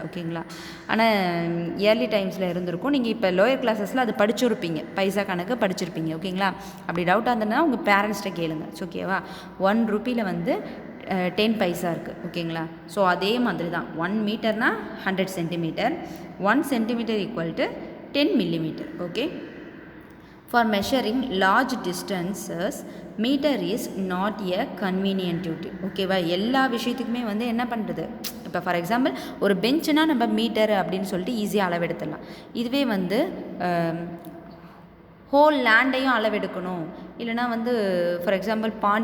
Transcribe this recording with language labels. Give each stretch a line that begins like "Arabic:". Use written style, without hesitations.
Tamil: ஓகேங்களா, ஆனால் இயர்லி டைம்ஸில் இருந்திருக்கும். நீங்கள் இப்போ லோயர் கிளாஸஸில் அது படிச்சுருப்பீங்க, பைசா கணக்கு படிச்சிருப்பீங்க. ஓகேங்களா, அப்படி டவுட்டாக இருந்ததுன்னா உங்கள் பேரண்ட்ஸ்கிட்ட கேளுங்க. ஓகேவா, 1 ருபியில் வந்து 10 பைசா இருக்குது. ஓகேங்களா, ஸோ அதே மாதிரி தான் 1 மீட்டர்னால் 100 centimetre, 1 centimetre equal to 10 millimetre.
English: Okay, for measuring large distances meter is not a convenient unit.
Tamil: ஓகேவா, எல்லா விஷயத்துக்குமே வந்து என்ன பண்ணுறது, இப்போ ஃபார் எக்ஸாம்பிள் ஒரு பெஞ்சுனா நம்ம மீட்டர் அப்படின்னு சொல்லிட்டு ஈஸியாக அளவெடுத்துடலாம். இதுவே வந்து ஹோல் லேண்டையும் அளவெடுக்கணும், இல்லைனா வந்து ஃபார் எக்ஸாம்பிள்